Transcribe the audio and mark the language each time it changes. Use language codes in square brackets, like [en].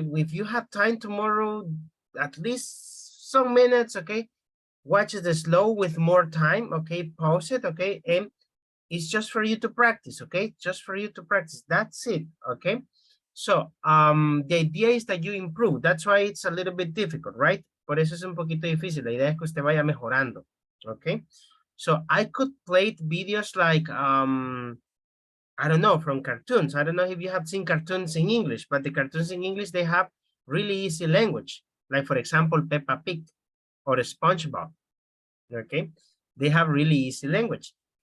[en] If you have time tomorrow, at least some minutes, okay? Watch it slow with more time, okay? Pause it, okay? And it's just for you to practice, okay? Just for you to practice. That's it, okay? So, the idea is that you improve. That's why it's a little bit difficult, right? [es] Por eso es un poquito difícil. La idea es que usted vaya mejorando, okay? [en] So, I could play videos like, I don't know, from cartoons. I don't know if you have seen cartoons in English, but the cartoons in English, they have really easy language. Like, for example, Peppa Pig or SpongeBob, okay? They have really easy language.